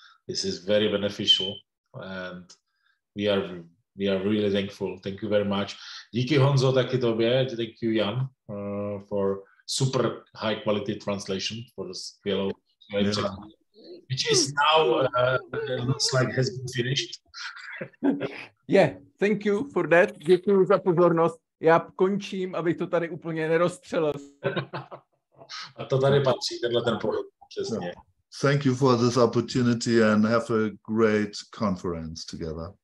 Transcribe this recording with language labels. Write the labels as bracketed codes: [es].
[en] This is very beneficial, and we are really thankful. Thank you very much. [cs] Díky Honzo, taky tobě. [en] Thank you, Jan, for super high quality translation for the skvělou, which is now looks like has been finished. Yeah, thank you for that. [cs] Děkuji za pozornost. Já končím, abych to tady úplně nerozstřelil. A to tady patří, tenhle ten pohled. Přesně. [en] Yeah. Thank you for this opportunity and have a great conference together.